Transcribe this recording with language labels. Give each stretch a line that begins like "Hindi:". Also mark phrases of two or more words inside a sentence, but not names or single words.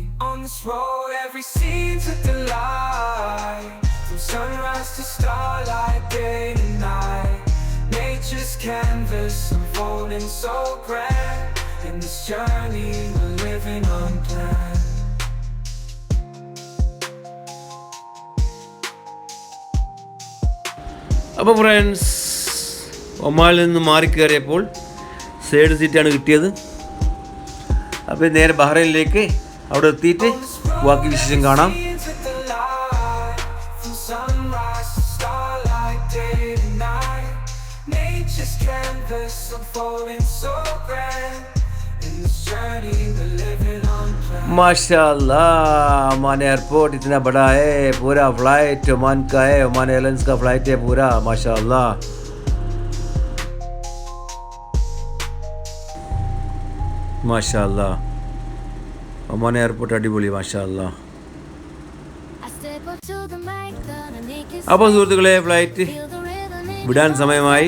English: On this road, every scene's a delight. From sunrise to starlight, day to night. Nature's canvas unfolding so grand. In this journey, we're living unplanned.
Malayalam: അപ്പോൾ ഫ്രണ്ട്സ്, ഒമാനിൽ നിന്ന് മാറിക്കയറിയപ്പോൾ സൈഡ് സീറ്റാണ് കിട്ടിയത്. അപ്പോൾ നേരെ ബഹ്റൈനിലേക്ക് അവിടെ എത്തിയിട്ട് ബാക്കി വിശേഷം കാണാം.
Hindi: माशाअल्लाह, ओमान एयरपोर्ट इतना बड़ा है, पूरा फ्लाइट ओमान का है, ओमान एयरलाइंस का फ्लाइट है पूरा. माशाअल्लाह, माशाअल्लाह, ओमान एयरपोर्ट
Malayalam: അടിപൊളി. മാഷാഅല്ലാഹ്. അപ്പോൾ സുഹൃത്തുക്കളെ, ഫ്ലൈറ്റ് വിടാൻ സമയമായി.